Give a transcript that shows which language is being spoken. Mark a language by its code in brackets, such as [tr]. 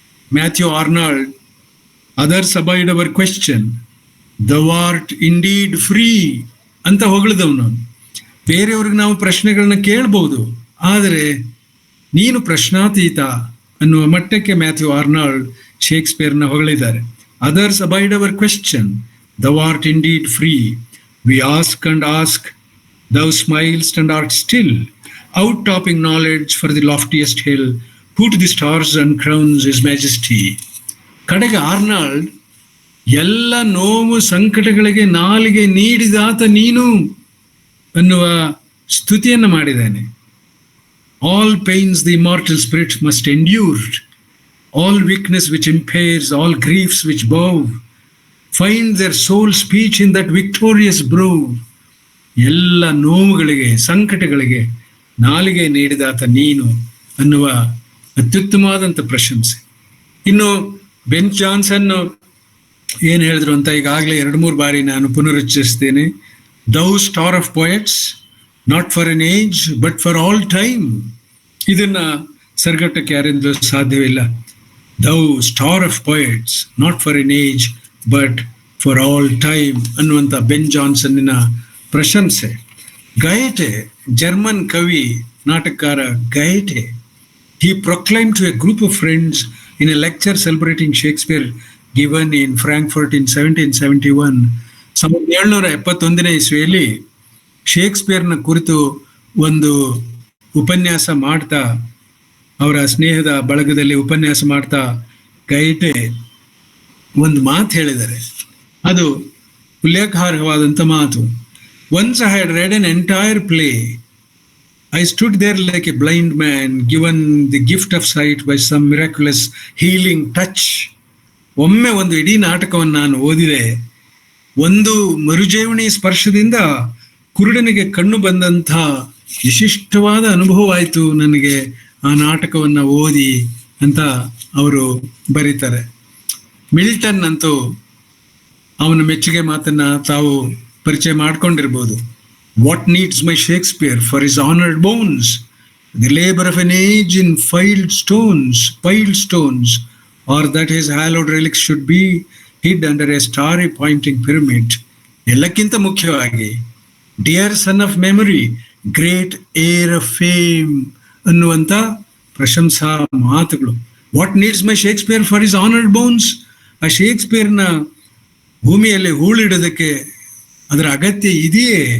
[en] Matthew Arnold, others abide our question, thou art indeed free [kn] ಅಂತ ಹೊಗಳಿದವನು. ಬೇರೆಯವ್ರಿಗೆ ನಾವು ಪ್ರಶ್ನೆಗಳನ್ನ ಕೇಳ್ಬೋದು, ಆದರೆ ನೀನು ಪ್ರಶ್ನಾತೀತ ಅನ್ನುವ ಮಟ್ಟಕ್ಕೆ Matthew Arnold ಶೇಕ್ಸ್ಪಿಯರ್ನ ಹೊಗಳಿದ್ದಾರೆ. [en] Others abide our question, thou art indeed free, we ask and ask, thou smilest and art still, out-topping knowledge for the loftiest hill, who to the stars uncrowns his majesty. [kn] ಕಡೆಗೆ Arnold ಎಲ್ಲ ನೋವು ಸಂಕಟಗಳಿಗೆ ನಾಲಿಗೆ ನೀಡಿದಾತ ನೀನು ಅನ್ನುವ ಸ್ತುತಿಯನ್ನು ಮಾಡಿದ್ದಾನೆ. [en] All pains the immortal spirit must endure, all weakness which impairs, all griefs which bow, find their soul speech in that victorious brow. [kn] ಎಲ್ಲ ನೋವುಗಳಿಗೆ ಸಂಕಟಗಳಿಗೆ ನಾಲಿಗೆ ನೀಡಿದಾತ ನೀನು ಅನ್ನುವ ಅತ್ಯುತ್ತಮವಾದಂಥ ಪ್ರಶಂಸೆ. ಇನ್ನು ಬೆನ್ ಜಾನ್ಸನ್ ಏನು ಹೇಳಿದ್ರು ಅಂತ ಈಗಾಗಲೇ 2-3 ಬಾರಿ ನಾನು ಪುನರುಚ್ಚರಿಸ್ತೇನೆ. [en] Thou star of poets, not for an age but for all time. [kn] ಇದನ್ನ ಸರಿಗಟ್ಟಕ್ಕೆ ಯಾರಿಂದಲೂ ಸಾಧ್ಯವಿಲ್ಲ. [en] thou star of poets, not for an age but for all time [kn] ಅನ್ನುವಂಥ ಬೆನ್ ಜಾನ್ಸನ್ನಿನ ಪ್ರಶಂಸೆ. ಗಯಟೆ, ಜರ್ಮನ್ ಕವಿ ನಾಟಕಕಾರ ಗಯಟೆ, [en] he proclaimed to a group of friends in a lecture celebrating Shakespeare given in Frankfurt in 1771, [kn] 1771 ಇಸ್ವಿಯಲ್ಲಿ ಶೇಕ್ಸ್ಪಿಯರ್ನ ಕುರಿತು ಒಂದು ಉಪನ್ಯಾಸ ಮಾಡ್ತಾ, ಅವರ ಸ್ನೇಹದ ಬಳಗದಲ್ಲಿ ಉಪನ್ಯಾಸ ಮಾಡ್ತಾ ಗೈಟೆ ಒಂದು ಮಾತು ಹೇಳಿದ್ದಾರೆ. ಅದು ಉಲ್ಲೇಖಾರ್ಹವಾದಂಥ ಮಾತು. [en] Once I had read an entire play. I stood there like a blind man given the gift of sight by some miraculous healing touch. [kn] ಒಮ್ಮೆ ಒಂದು ಇಡೀ ನಾಟಕವನ್ನು ನಾನು ಓದಿದೆ. ಒಂದು ಮರುಜೀವನಿ ಸ್ಪರ್ಶದಿಂದ ಕುರುಡನಿಗೆ ಕಣ್ಣು ಬಂದಂಥ ವಿಶಿಷ್ಟವಾದ ಅನುಭವವಾಯಿತು ನನಗೆ ಆ ನಾಟಕವನ್ನು ಓದಿ ಅಂತ ಅವರು ಬರೀತಾರೆ. ಮಿಲ್ಟನ್ ಅಂತೂ ಅವನ ಮೆಚ್ಚುಗೆ ಮಾತನ್ನ ತಾವು ಪರಿಚಯ ಮಾಡ್ಕೊಂಡಿರ್ಬೋದು. [en] What needs my Shakespeare for his honored bones? The labor of an age in piled stones, or that his hallowed relics should be hid under a starry pointing pyramid. [kn] ಎಲ್ಲಕ್ಕಿಂತ ಮುಖ್ಯವಾಗಿ [en] dear son of memory, great heir of fame [kn] ಅನ್ನುವಂಥ ಪ್ರಶಂಸಾ ಮಾತುಗಳು. [en] What needs my Shakespeare for his honoured bones? [kn] ಆ ಶೇಕ್ಸ್ಪಿಯರ್ನ ಭೂಮಿಯಲ್ಲಿ ಹೂಳಿಡೋದಕ್ಕೆ ಅದರ ಅಗತ್ಯ ಇದೆಯೇ?